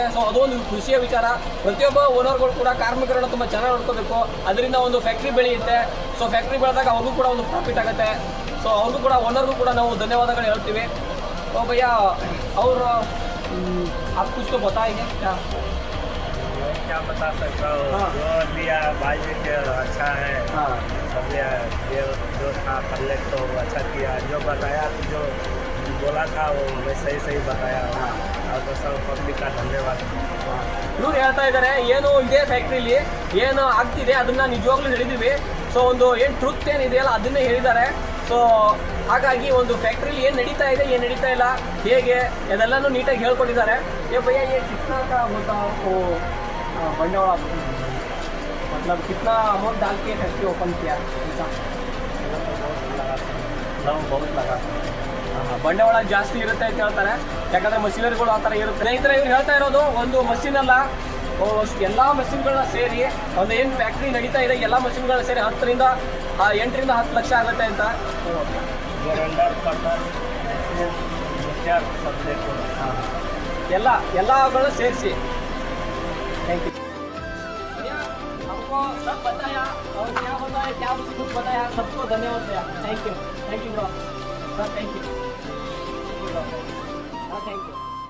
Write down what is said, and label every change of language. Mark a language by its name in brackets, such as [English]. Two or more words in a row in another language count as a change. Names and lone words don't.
[Kannada] ಸೊ ಅದೊಂದು ಖುಷಿಯ ವಿಚಾರ. ಪ್ರತಿಯೊಬ್ಬ ಓನರ್ಗಳು ಕೂಡ ಕಾರ್ಮಿಕರನ್ನ ತುಂಬ ಚೆನ್ನಾಗಿ ನೋಡ್ಕೋಬೇಕು. ಅದರಿಂದ ಒಂದು ಫ್ಯಾಕ್ಟ್ರಿ ಬೆಳೆಯುತ್ತೆ. ಸೊ ಫ್ಯಾಕ್ಟ್ರಿ ಬೆಳೆದಾಗ ಅವ್ರಿಗೂ ಕೂಡ ಒಂದು ಪ್ರಾಫಿಟ್ ಆಗುತ್ತೆ. ಸೊ ಅವ್ರಿಗೂ ಕೂಡ ಓನರ್ಗೂ ಕೂಡ ನಾವು ಧನ್ಯವಾದಗಳು ಹೇಳ್ತೀವಿ. ಓ ಭಯ್ಯ, ಅವರು [Hindi] आप कुछ तो बताएंगे क्या? क्या बता सकता हूँ। हाँ। जो लिया भाई के अच्छा है। हाँ, सब लिया जो था पहले तो अच्छा किया, जो बताया जो बोला था वो सही सही बताया। और तो सब पब्लिक का धन्यवाद। [Kannada] ಇವ್ರು ಹೇಳ್ತಾ ಇದ್ದಾರೆ ಏನು ಇದೆ ಫ್ಯಾಕ್ಟ್ರಿಲಿ ಏನು ಆಗ್ತಿದೆ ಅದನ್ನ ನಿಜವಾಗ್ಲೂ ಹೇಳಿದೀವಿ. ಸೊ ಒಂದು ಏನು ಟ್ರೂತ್ ಏನಿದೆಯಲ್ಲ ಅದನ್ನೇ ಹೇಳಿದ್ದಾರೆ. ಸೊ ಹಾಗಾಗಿ ಒಂದು ಫ್ಯಾಕ್ಟ್ರಿಲಿ ಏನು ನಡೀತಾ ಇದೆ ಏನು ನಡೀತಾ ಇಲ್ಲ ಹೇಗೆ ಅದೆಲ್ಲನೂ ನೀಟಾಗಿ ಹೇಳ್ಕೊಟ್ಟಿದ್ದಾರೆ. [Hindi] ये भैया ये कितना का होता वो बंडवाड़ा मतलब कितना अमाउंट डाल के फैक्ट्री ओपन किया ऐसा? बहुत लगा. [Kannada] ಬಂಡವಾಳ ಜಾಸ್ತಿ ಇರುತ್ತೆ ಅಂತ ಹೇಳ್ತಾರೆ. ಯಾಕಂದ್ರೆ ಮಷಿನರಿಗಳು ಆ ಥರ ಇರುತ್ತೆ. ಸ್ನೇಹಿತರೆ, ಇವ್ರು ಹೇಳ್ತಾ ಇರೋದು ಒಂದು ಮಷಿನ್ ಅಲ್ಲ, ಎಲ್ಲ ಮಷಿನ್ಗಳನ್ನ ಸೇರಿ ಒಂದು ಏನು ಫ್ಯಾಕ್ಟ್ರಿ ನಡೀತಾ ಇದೆ ಎಲ್ಲ ಮಷಿನ್ಗಳನ್ನ ಸೇರಿ 8ರಿಂದ 10 ಲಕ್ಷ ಆಗುತ್ತೆ ಅಂತ. ಎಲ್ಲಗಳನ್ನ ಸೇರಿಸಿ. [English] thank you. [Hindi] हमको सब बताया और क्या बताया क्या कुछ बताया सबको धन्यवाद भैया. [English] thank you bro. sir thank you. thank you.